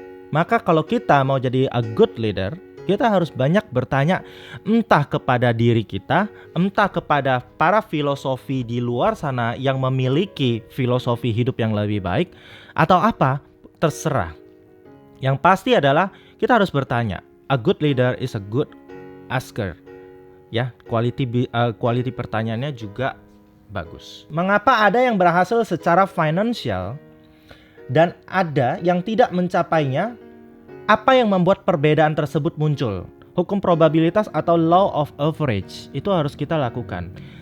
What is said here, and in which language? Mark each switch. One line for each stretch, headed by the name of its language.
Indonesian: Maka kalau kita mau jadi
English: a good leader,
Indonesian: kita harus banyak bertanya entah kepada diri kita, entah kepada para filosofi di luar sana yang memiliki filosofi hidup yang lebih baik, atau apa, terserah. Yang pasti adalah kita harus bertanya.
English: A good leader is a good asker.
Indonesian: Ya, quality pertanyaannya juga bagus. Mengapa ada yang berhasil secara financial dan ada yang tidak mencapainya? Apa yang membuat perbedaan tersebut muncul? Hukum probabilitas atau
English: law of average
Indonesian: itu harus kita lakukan.